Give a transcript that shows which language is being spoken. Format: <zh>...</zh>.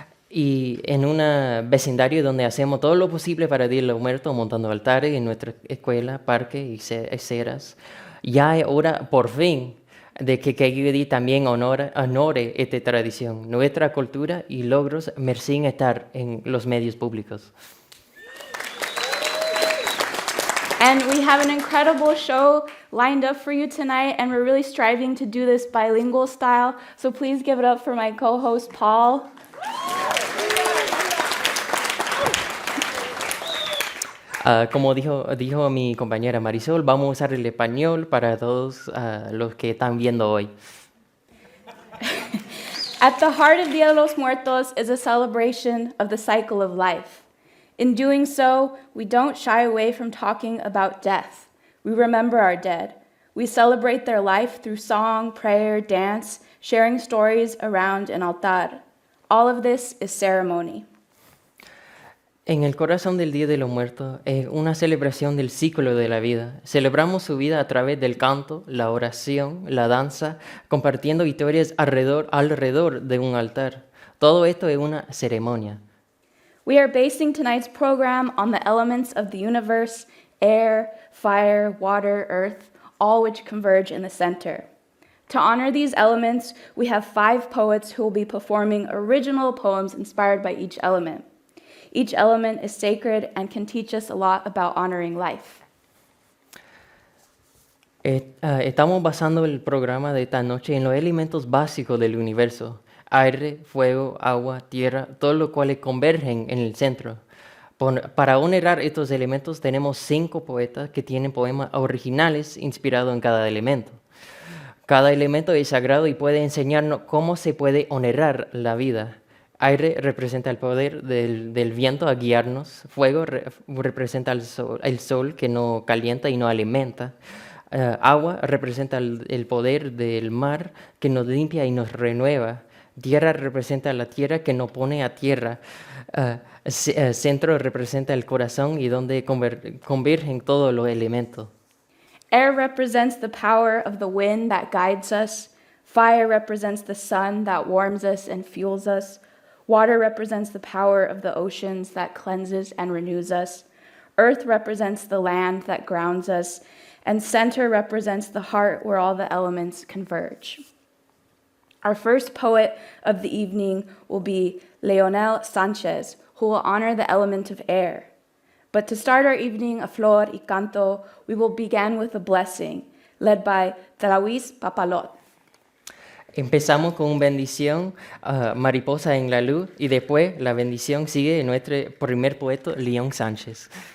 <es>Y en un vecindario donde hacemos todo lo posible para Día de los Muertos, montando altares en nuestra escuela, parques y ceras. Ya es hora, por fin, de que KQED también honore esta tradición. Nuestra cultura y logros merecen estar en los medios públicos.</es> <en>And we have an incredible show lined up for you tonight, and we're really striving to do this bilingual style. So please give it up for my co-host, Paul.</en> <es>Como dijo mi compañera Marisol, vamos a usar el español para todos los que están viendo hoy.</es> <en>At the heart of Dia de los Muertos is a celebration of the cycle of life. In doing so, we don't shy away from talking about death. We remember our dead. We celebrate their life through song, prayer, dance, sharing stories around an altar. All of this is ceremony.</en> <es>En el corazón del Día de los Muertos es una celebración del ciclo de la vida. Celebramos su vida a través del canto, la oración, la danza, compartiendo historias alrededor de un altar. Todo esto es una ceremonia.</es> <en>We are basing tonight's program on the elements of the universe: air, fire, water, earth, all which converge in the center. To honor these elements, we have 5 poets who will be performing original poems inspired by each element. Each element is sacred and can teach us a lot about honoring life.</en> <es>Estamos basando el programa de esta noche en los elementos básicos del universo: aire, fuego, agua, tierra, todos los cuales convergen en el centro. Para honrar estos elementos tenemos 5 poetas que tienen poemas originales inspirados en cada elemento. Cada elemento es sagrado y puede enseñarnos cómo se puede honrar la vida. Aire representa el poder del viento a guiarnos. Fuego representa el sol que nos calienta y nos alimenta. Agua representa el poder del mar que nos limpia y nos renueva. Tierra representa la tierra que nos pone a tierra. Centro representa el corazón y donde convergen todos los elementos.</es> <en>Air represents the power of the wind that guides us. Fire represents the sun that warms us and fuels us. Water represents the power of the oceans that cleanses and renews us. Earth represents the land that grounds us. And center represents the heart where all the elements converge. Our first poet of the evening will be Leonel Sanchez, who will honor the element of air. But to start our evening of</en> <es>flor y canto,</es> <en>we will begin with a blessing, led by Luis Papalot.</en> <es>Empezamos con una bendición, Mariposa en la luz, y después la bendición sigue de nuestro primer poeta, León Sánchez.</es>